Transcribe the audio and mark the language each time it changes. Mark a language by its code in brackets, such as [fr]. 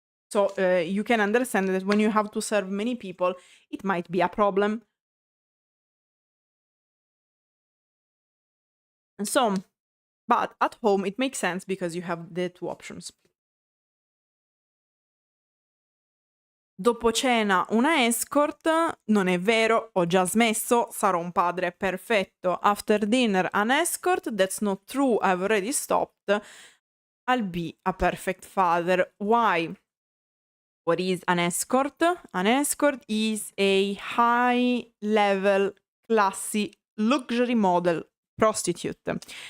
[en] So you can understand that when you have to serve many people, it might be a problem. And so, but at home it makes sense because you have the two options. [it] Dopo cena una escort, non è vero, ho già smesso, sarò un padre perfetto. [en] After dinner an escort, that's not true, I've already stopped, I'll be a perfect father. Why? What is an escort? An escort is a high-level, classy, luxury model prostitute.